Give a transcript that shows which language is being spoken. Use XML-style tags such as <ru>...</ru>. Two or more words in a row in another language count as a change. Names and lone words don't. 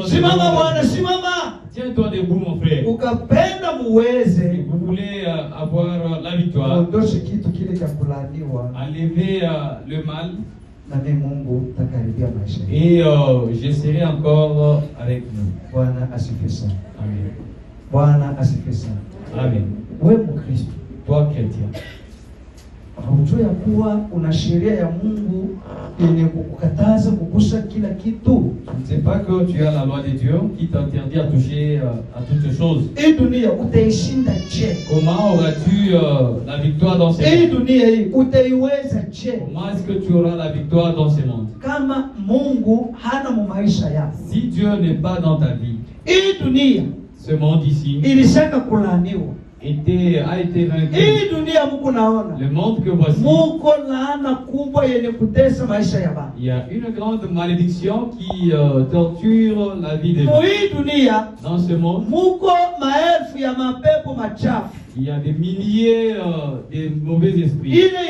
<fr>Tiens-toi debout, mon frère. Si vous voulez avoir la victoire, enlevez le mal. Et je serai encore avec nous. Amen. Amen. Toi, chrétien,</fr> <sw>haujua ya kuwa una sheria ya Mungu yenye kukataza kugusa kila kitu.</sw> <fr>Tu ne sais pas que tu as la loi de Dieu qui t'interdit à toucher à toutes choses.</fr> <sw>Hii dunia utaishinda je?</sw> <fr>Comment auras-tu la victoire dans ce monde?</fr> <sw>Hii dunia hii utaiweza je?</sw> <fr>Comment est-ce que tu auras la victoire dans ce monde?</fr> <sw>Kama Mungu hana mu maisha yako.</sw> <fr>Si Dieu n'est pas dans ta vie,</fr> <sw>hii dunia,</sw> <fr>ce monde ici,</fr> <sw>ilishaka kulaaniwa.</sw> <fr>A été vaincu. Le monde que voici, il y a une grande malédiction qui torture la vie des gens. Dans ce monde, il y a des milliers de mauvais esprits.</fr>